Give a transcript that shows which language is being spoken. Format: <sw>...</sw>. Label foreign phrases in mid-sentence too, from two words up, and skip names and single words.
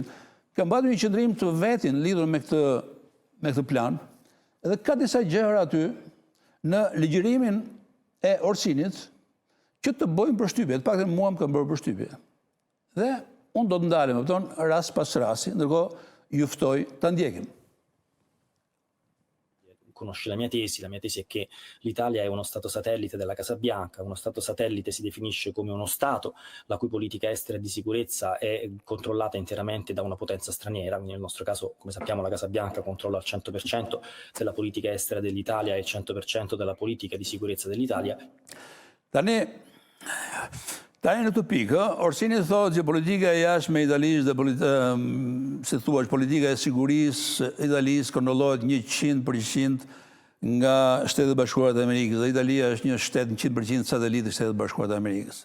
<sq>Ka mbajtur një qendrim të vetin lidhur me këtë plan. Edhe ka disa gjëra aty në ligjërimin e Orsinit që të bëjmë përshtypje, të paktën mua më kanë bërë përshtypje. Dhe unë do të ndalem, rast pas rasti, ndërkohë ju ftoj ta ndjekim.</sq> <it>Conosci la mia tesi è che l'Italia è uno Stato satellite della Casa Bianca, uno Stato satellite si definisce come uno Stato la cui politica estera e di sicurezza è controllata interamente da una potenza straniera, quindi nel nostro caso, come sappiamo, la Casa Bianca controlla il 100% della politica estera dell'Italia e il 100% della politica di sicurezza dell'Italia.</it> <sq>Tani në këtë pikë, Orsini thotë që politika e jashtme e Italisë dhe si thua, politika e sigurisë e Italisë kontrollohet 100% nga Shtetet Bashkuara të Amerikës dhe Italia është një shtet 100% satelit të Shtetet Bashkuara të Amerikës.</sq>